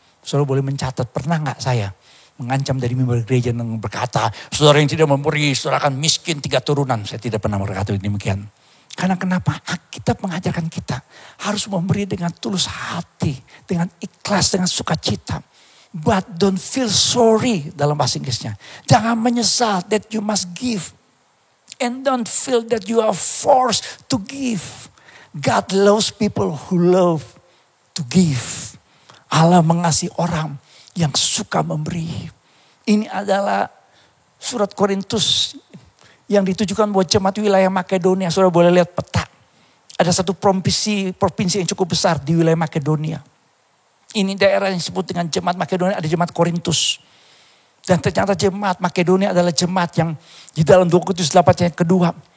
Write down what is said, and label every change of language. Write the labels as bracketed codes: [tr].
[id] Saudara boleh mencatat, pernah gak saya mengancam dari mimbar gereja dengan berkata, saudara yang tidak memberi, saudara akan miskin 3 turunan. Saya tidak pernah berkata demikian. Karena kenapa? Alkitab mengajarkan kita harus memberi dengan tulus hati, dengan ikhlas, dengan sukacita. [en] But don't feel sorry [id] dalam bahasa Inggrisnya. Jangan menyesal [en] that you must give. And don't feel that you are forced to give. God loves people who love to give. [id] Allah mengasihi orang yang suka memberi. Ini adalah surat Korintus yang ditujukan buat jemaat wilayah Makedonia. Saudara boleh lihat peta. Ada satu provinsi yang cukup besar di wilayah Makedonia. Ini daerah yang disebut dengan jemaat Makedonia, ada jemaat Korintus. Dan ternyata jemaat Makedonia adalah jemaat yang di dalam 2 Korintus 8 yang kedua.